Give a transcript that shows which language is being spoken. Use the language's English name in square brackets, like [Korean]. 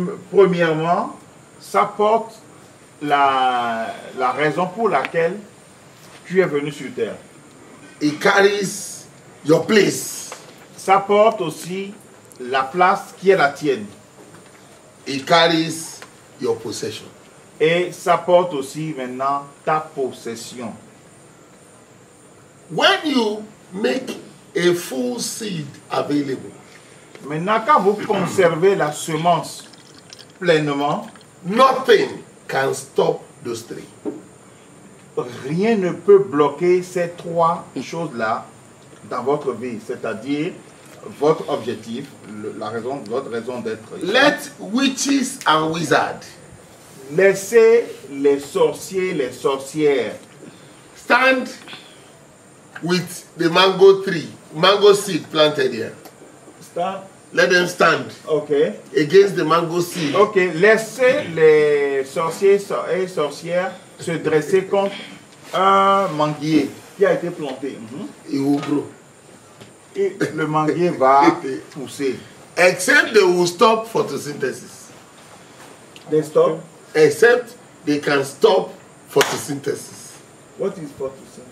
[French] premièrement, ça porte la raison pour laquelle tu es venu sur terre. [English] It carries your place. [French] Ça porte aussi la place qui est la tienne. [English] It carries your possession. [French] Et ça porte aussi maintenant ta possession. [English] When you make a full seed available, [French] Maintenant, quand vous conservez la semence pleinement, [English] nothing can stop those three. [French] rien ne peut bloquer ces trois choses-là dans votre vie, c'est-à-dire votre objectif, votre raison d'être. [English] Let witches and wizards [French] Laissez les sorciers, les sorcières [English] stand with the mango tree, mango seed planted here. Let them stand Ok. against the mango seed. [French] Ok, laissez les sorciers et sorcières se dresser contre un manguier qui a été planté. [English] It will grow. [French] Et le manguier va pousser. [English] Except they will stop photosynthesis. They stop. Except they can stop photosynthesis. What is photosynthesis?